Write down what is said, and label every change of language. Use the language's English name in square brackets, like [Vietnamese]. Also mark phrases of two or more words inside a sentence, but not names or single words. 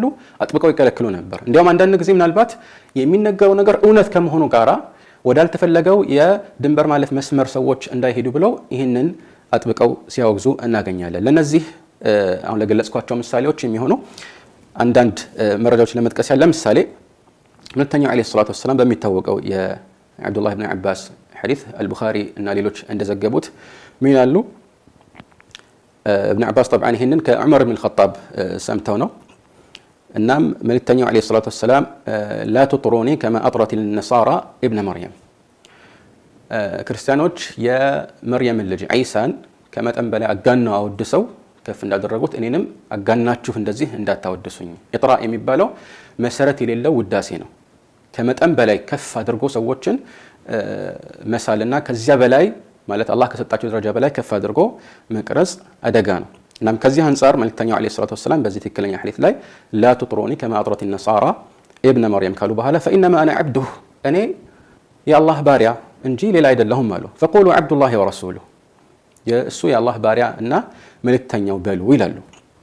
[Amharic] አጥብቀው ይከለክሉ ነበር። እንዲያውም አንዳንድ ጊዜ ምናልባት የሚነገረው ነገር እውነት ከመሆኑ ጋራ ወዳልተፈለገው የድንበር ማለፍ መስመር ሰዎች እንዳይሄዱ ብለው ይህንን አጥብቀው ሲያወግዙ እናገኛለን። ለነዚህ አሁን ለገለጽኳቸው ምሳሌዎች የሚሆኑ አንዳንድ መረጃዎች ለመጥቀስ ያለ ምሳሌ መልእክተኛው [Arabic] عليه الصلاة والسلام [Amharic] በሚታወቀው የአብዱላህ ኢብኑ አባስ ሐዲስ አልቡኻሪ እና ሌሎች እንደዘገቡት ምን ይላሉ? [Arabic] ابن عباس طبعا [Amharic] ይሄንን ከዑመር ኢብኑ الخطاب ሰምተው ነው። እናም መልእክተኛው [Arabic] عليه الصلاة والسلام لا تطروني كما اطرت النصارى ابن مريم [Amharic] ክርስቲያኖች የመርየም ልጅ ዒሳን ከመጠን በላይ አጋናው አወድሰው ከፍ እንዳደረጉት እኔንም አጋናችሁ እንደዚህ እንዳታወድሱኝ። ኢጥራ የሚባለው መሰረት የሌለው ውዳሴ ነው። ከመጠን በላይ ከፍ አድርጎ ሰዎችን መሳልና ከዚያ በላይ ማለት አላህ ከሰጣቸው ደረጃ በላይ ከፍ አድርጎ መቅረጽ አደጋ ነው። እናም ከዚህ አንፃር መልእክተኛው [Arabic] عليه الصلاة والسلام [Amharic] በዚህ ትክክለኛ ሐዲስ ላይ [Arabic] لا تطروني كما اطرت النصارى ابن مريم [Amharic] ካሉ በኋላ [Arabic] فإنما أنا عبده [Amharic] እኔ የአላህ ባሪያ እንጂ ሌላ አይደለሁም አሉ። [Arabic] فقولوا عبد الله ورسوله [Amharic] የእሱ የአላህ ባሪያ እና መልእክተኛው በሉ ይላሉ።